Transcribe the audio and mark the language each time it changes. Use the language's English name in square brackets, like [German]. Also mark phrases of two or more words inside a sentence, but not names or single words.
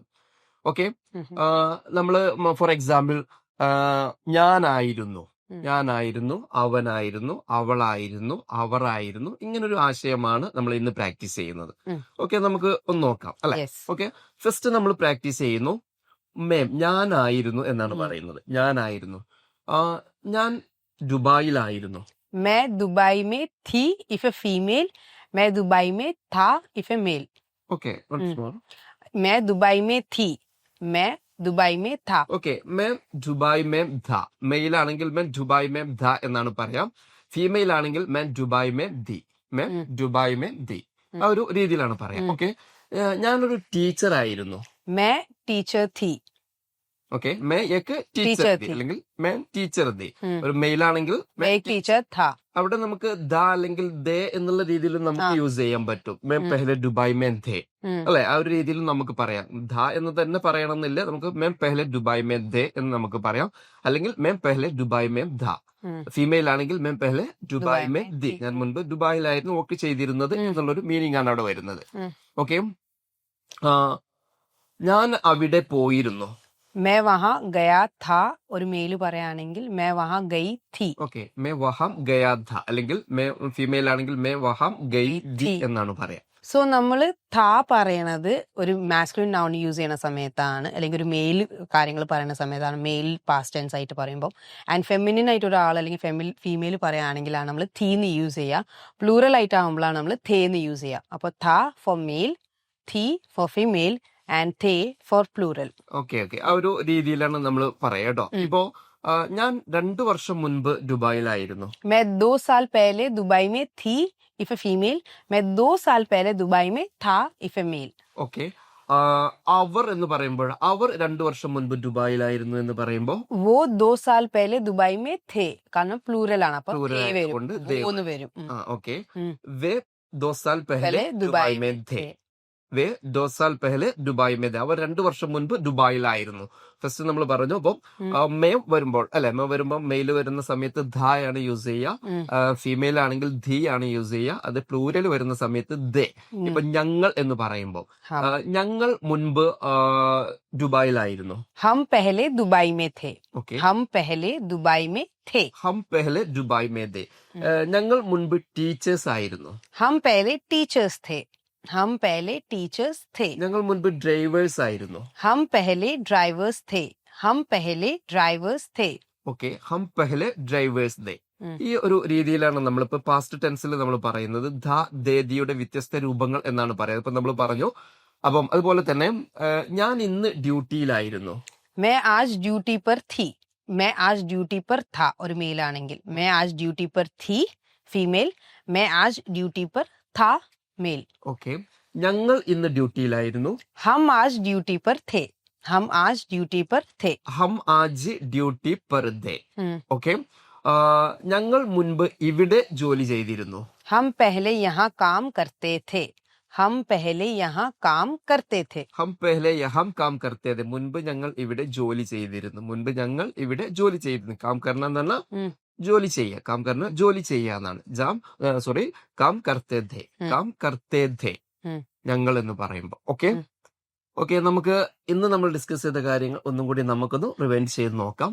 [Malayalam] ഓക്കെ, നമ്മള് [English] for example [Malayalam] ഞാനായിരുന്നു, അവനായിരുന്നു, അവളായിരുന്നു, അവരായിരുന്നു, ഇങ്ങനൊരു ആശയമാണ് നമ്മൾ ഇന്ന് പ്രാക്ടീസ് ചെയ്യുന്നത്. ഓക്കെ, നമുക്ക് ഒന്ന് നോക്കാം അല്ലെ. ഓക്കെ, ഫസ്റ്റ് നമ്മൾ പ്രാക്ടീസ് ചെയ്യുന്നു മേം. ഞാനായിരുന്നു എന്നാണ് പറയുന്നത്. ഞാനായിരുന്നു, ഞാൻ ദുബായിലായിരുന്നു. [Hindi] मैं दुबई में थी [English] if a female, [Hindi] मैं दुबई में था [English] if a male. [Malayalam] ഓക്കെ, [Hindi] मैं दुबई में थी, मैं दुबई में था. ഓക്കെ, मैं दुबई में था. [Malayalam] മെയിൽ ആണെങ്കിൽ [Hindi] मैं दुबई में था [Malayalam] എന്നാണ് പറയാം. ഫീമെയിൽ ആണെങ്കിൽ [Hindi] मैं दुबई में थी, मैं दुबई में थी, [Malayalam] ആ ഒരു രീതിയിലാണ് പറയാം. ഓക്കെ, ഞാനൊരു ടീച്ചർ ആയിരുന്നു. [Hindi] मैं टीचर थी. ഓക്കെ, मैं एक टीचर थी അല്ലെങ്കിൽ मैं टीचर थी. [Malayalam] ഒരു മെയിൽ ആണെങ്കിൽ [Hindi] टीचर था. [Malayalam] അവിടെ നമുക്ക് ദ അല്ലെങ്കിൽ ദേ എന്നുള്ള രീതിയിൽ നമുക്ക് യൂസ് ചെയ്യാൻ പറ്റും. [Hindi] मैं पहले दुबई में थे [Malayalam] അല്ലെ, ആ ഒരു രീതിയിൽ നമുക്ക് പറയാം. ധ എന്ന് തന്നെ പറയണമെന്നില്ല, നമുക്ക് [Hindi] मैं पहले दुबई में थे [Malayalam] എന്ന് നമുക്ക് പറയാം. [Hindi] അല്ലെങ്കിൽ मैं पहले दुबई में था. [Malayalam] ഫീമെയിൽ ആണെങ്കിൽ [Hindi] मैं पहले दुबई में थी. [Malayalam] ഞാൻ മുൻപ് ദുബായിലായിരുന്നു വർക്ക് ചെയ്തിരുന്നത് എന്നുള്ളൊരു മീനിങ് ആണ് അവിടെ വരുന്നത്. ഓക്കെ, ഞാൻ അവിടെ പോയിരുന്നു. [Hindi] मैं वहां गया था. [Malayalam] ഒരു മെയിൽ പറയുകയാണെങ്കിൽ [Hindi] मैं वहां गई थी. ഓക്കെ, मैं वहां गया था [Malayalam] അല്ലെങ്കിൽ ഫീമെയിൽ ആണെങ്കിൽ [Hindi] मैं वहां गई थी [Malayalam] എന്നാണ് പറയാം. സോ നമ്മൾ താ പറയണത് ഒരു [English] masculine noun [Malayalam] യൂസ് ചെയ്യുന്ന സമയത്താണ്, അല്ലെങ്കിൽ ഒരു മെയിൽ കാര്യങ്ങൾ പറയുന്ന സമയത്താണ് [English] male past tense [Malayalam] ആയിട്ട് പറയുമ്പോൾ. ആൻഡ് ഫെമിനിൻ ആയിട്ട് ഒരാൾ അല്ലെങ്കിൽ ഫീമെയിൽ പറയുകയാണെങ്കിലാണ് നമ്മൾ തീന്ന് യൂസ് ചെയ്യുക. പ്ലൂറൽ ആയിട്ട് ആകുമ്പോഴാണ് നമ്മൾ തേന്ന് യൂസ് ചെയ്യുക. അപ്പോൾ താ [English] for male, [Malayalam] തീ [English] for female and [Malayalam] തേ [English] for plural. [Malayalam] ഓക്കെ, ആ ഒരു രീതിയിലാണ് നമ്മൾ പറയാ കേട്ടോ. ഇപ്പോ ഞാൻ 2 വർഷം മുൻപ് ദുബായിലായിരുന്നു. [Hindi] मैं 2 साल पहले दुबई में थी [English] if a female, [Hindi] मैं 2 साल पहले दुबई में था [English] if a male. [Malayalam] ഓക്കെ, അവർ എന്ന് പറയുമ്പോൾ അവർ 2 വർഷം മുൻപ് ദുബായിലായിരുന്നു എന്ന് പറയുമ്പോൾ [Hindi] वो 2 साल पहले दुबई में थे, [Malayalam] കാരണം പ്ലൂറൽ ആണ്, അപ്പൊ ഒന്ന് വരും. [Hindi] ഓക്കെ, വേ 2 साल पहले दुबई में थे. വേ 2 साल पहले दुबई में थे. [Malayalam] അവർ 2 വർഷം മുൻപ് ദുബായിലായിരുന്നു. ഫസ്റ്റ് നമ്മൾ പറഞ്ഞു. അപ്പം മേം വരുമ്പോൾ അല്ലെ, മേ വരുമ്പോൾ മെയിൽ വരുന്ന സമയത്ത് ധ ആണ് യൂസ് ചെയ്യുക. ഫീമെയിൽ ആണെങ്കിൽ ധി ആണ് യൂസ് ചെയ്യുക. അത് പ്ലൂരൽ വരുന്ന സമയത്ത് ദേ. ഇപ്പൊ ഞങ്ങൾ എന്ന് പറയുമ്പോൾ ഞങ്ങൾ മുൻപ് ദുബായിലായിരുന്നു. [Hindi] हम पहले दुबई में थे. [Malayalam] ഓക്കെ, [Hindi] हम पहले दुबई में थे. हम पहले दुबई में थे. [Malayalam] ഞങ്ങൾ മുൻപ് ടീച്ചേഴ്സ് ആയിരുന്നു. [Hindi] हम पहले टीचर्स थे. हम पहले टीचर्स थे. [Malayalam] ഞങ്ങൾ മുൻപ് ഡ്രൈവേഴ്സ് ആയിരുന്നു. [Hindi] हम पहले ड्राइवर्स थे. हम पहले ड्राइवर्स थे. ഓക്കെ, हम पहले ड्राइवर्स थे. [Malayalam] ഈ ഒരു രീതിയിലാണ് നമ്മളിപ്പോ പാസ്റ്റ് ടെൻസിൽ നമ്മൾ പറയുന്നത്. ധ ദേ ദിയുടെ വ്യത്യസ്ത രൂപങ്ങൾ എന്നാണ് പറയുന്നത്. ഇപ്പൊ നമ്മൾ പറഞ്ഞു. അപ്പം അതുപോലെ തന്നെ ഞാൻ ഇന്ന് ഡ്യൂട്ടിയിലായിരുന്നു. [Hindi] मैं आज ड्यूटी पर थी. मैं आज ड्यूटी पर था [Malayalam] ഒരു മെയിൽ ആണെങ്കിൽ [Hindi] मैं आज ड्यूटी पर थी ഫീമെയിൽ, मैं आज ड्यूटी पर था मेल. [Malayalam] ഓക്കെ, ഞങ്ങൾ ഇന്ന് ഡ്യൂട്ടിയിലായിരുന്നു. [Hindi] हम आज ड्यूटी पर थे. हम आज ड्यूटी पर थे. हम आज ड्यूटी पर थे. [Malayalam] ഓക്കെ, ഞങ്ങൾ മുൻപ് ഇവിടെ ജോലി ചെയ്തിരുന്നു. [Hindi] हम पहले यहाँ काम करते थे. हम पहले यहाँ काम करते थे. हम पहले यहाँ काम करते थे. [Malayalam] മുൻപ് ഞങ്ങൾ ഇവിടെ ജോലി ചെയ്തിരുന്നു. മുൻപ് ഞങ്ങൾ ഇവിടെ ജോലി ചെയ്തിരുന്നു. [Hindi] काम करना [Malayalam] എന്ന് പറഞ്ഞാൽ ജോലി ചെയ്യുക. [Hindi] काम करना [Malayalam] ജോലി ചെയ്യുക എന്നാണ്. [Hindi] काम करते थे, काम करते थे [Malayalam] ഞങ്ങൾ എന്ന് പറയുമ്പോൾ. ഓക്കെ, നമുക്ക് ഇന്ന് നമ്മൾ ഡിസ്കസ് ചെയ്ത കാര്യങ്ങൾ ഒന്നും കൂടി നമുക്കൊന്ന് റിവൈൻഡ് ചെയ്ത് നോക്കാം.